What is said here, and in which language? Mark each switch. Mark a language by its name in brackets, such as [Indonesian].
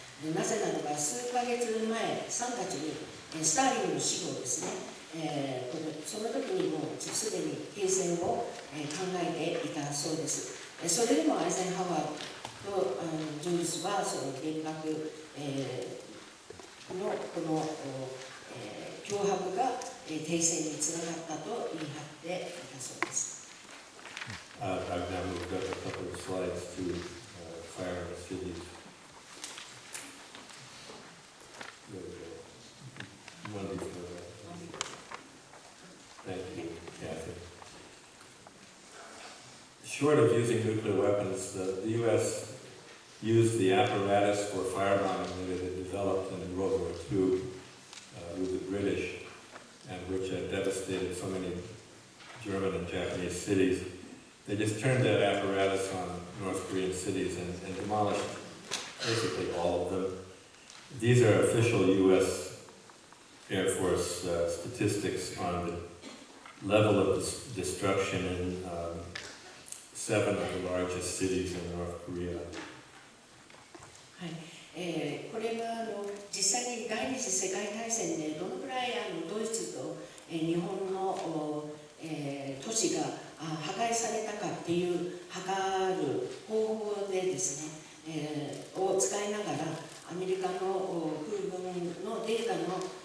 [Japanese] なぜならば数ヶ月前、3月にスターリンの死後ですね、その時にもうすでに停戦を考えていたそうです。それでもアイゼンハワーとジョルスはその原爆のこの脅迫が停戦につながったと言い張っていたそうです。 [English] I've now moved up a couple of slides to fire in the cities. One before that. Thank you, Kathy. short of using nuclear weapons, the U.S. used the apparatus for firebombing that it had developed in World War II with the British, and which had devastated so many German and Japanese cities. They just turned that apparatus on North Korean cities and demolished basically all of them. These are official U.S. Air Force statistics on the level of destruction in 7 of the largest cities in North Korea. [Japanese] これは実際に第二次世界大戦でどのくらいドイツと日本の都市が破壊されたかっていう測る方法でですね、を使いながらアメリカの空軍のデータの